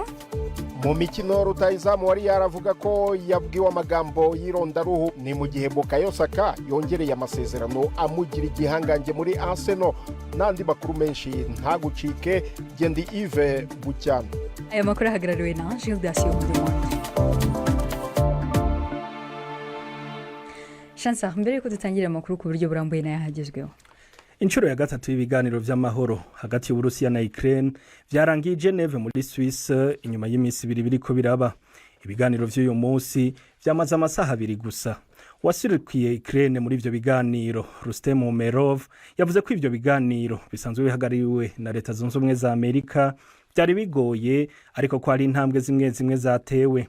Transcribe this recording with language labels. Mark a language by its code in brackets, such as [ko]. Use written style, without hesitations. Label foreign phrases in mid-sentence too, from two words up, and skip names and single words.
[rw] mu mikino, rutahizamu wari yaravuga ko yabwiwe amagambo y'irondaruhu ni mu gihe Bukayo Saka yongereye amasezerano amugira igihangange muri Arsenal. N'andi makuru menshi ntagucike, Gendi Yves Bucyana. Aya makuru ahagarariwe na Gildas Yomdemonde. Shansa, mbere yuko dutangira amakuru ku buryo burambuye n'ayahagezweho. [rn] Inshuro ya gatatu y'Ibiganiro by'amahoro hagati y'Uburusiya na Ukraine byarangiye Geneve muri Suisse inyuma y'iminsi 2 biriko biraba. Ibiganiro by'uyu munsi byamaze amasaha 2 gusa. Wasirikiye Ukraine muri ivyo biganiro, Rustem Umerov, yavuze ko ivyo biganiro bisanzwe bihagariwe na Leta Zunze Ubumwe za Amerika byari bigoye, ariko ko ari intambwe zimwe zatewe.